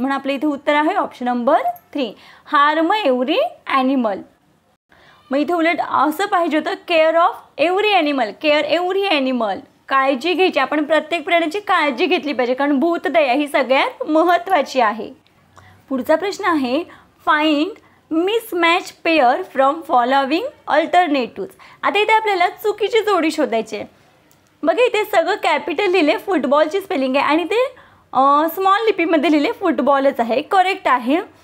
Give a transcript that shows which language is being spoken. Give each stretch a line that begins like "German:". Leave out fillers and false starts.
Marathi: म्हणून आपल्या इथे उत्तर आहे option number 3
English: Harm every animal.
Marathi: मग इथे उलट असं पाहिजे होतं,
English: care of every animal, care every animal,
Marathi: काळजी घ्यायची, आपण प्रत्येक प्राण्याची काळजी घेतली पाहिजे, कारण भूतदया ही सगळ्यात महत्त्वाची आहे। पुढचा प्रश्न आहे,
English: Find mismatch pair from following alternatives.
Marathi: आता इथे आपल्याला चुकीची जोडी शोधायची आहे. बघा इथे सगळं कॅपिटल लिहिले, फुटबॉलची स्पेलिंग आहे आणि ते स्मॉल लिपीमध्ये लिहिले फुटबॉलच आहे, करेक्ट आहे.